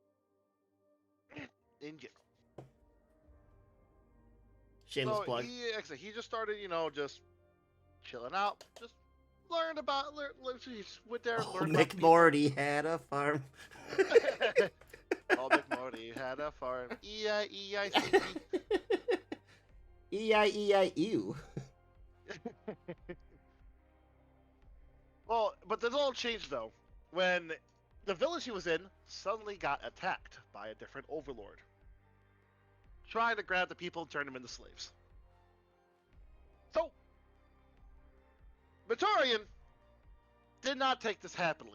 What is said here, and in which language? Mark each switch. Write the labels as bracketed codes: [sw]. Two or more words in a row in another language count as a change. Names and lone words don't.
[en] In GIF. Shameless plug. He just started, just chilling out, just learned about, he went there and learned about McMorty had a farm. Oh, McMorty had a farm. E-I-E-I-C. E-I-E-I-U. Well, but this all changed, though, when the village he was in suddenly got attacked by a different overlord, trying to grab the people and turn them into slaves. So, Mortarion did not take this happily.